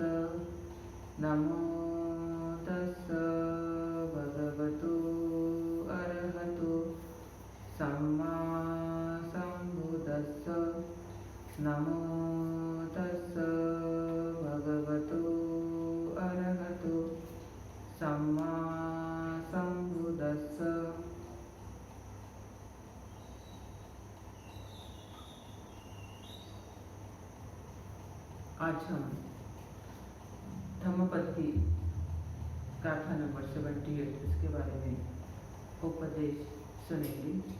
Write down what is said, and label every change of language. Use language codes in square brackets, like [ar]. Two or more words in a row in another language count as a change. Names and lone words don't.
[pi] नमो तस्स भगवतो अरहतो सम्मा सम्बुद्दस्स। नमो तस्स भगवतो अरहतो सम्मा सम्बुद्दस्स। [hi] आज हम धम्मपद की गाथा नंबर 78 इसके बारे में उपदेश सुनेंगे।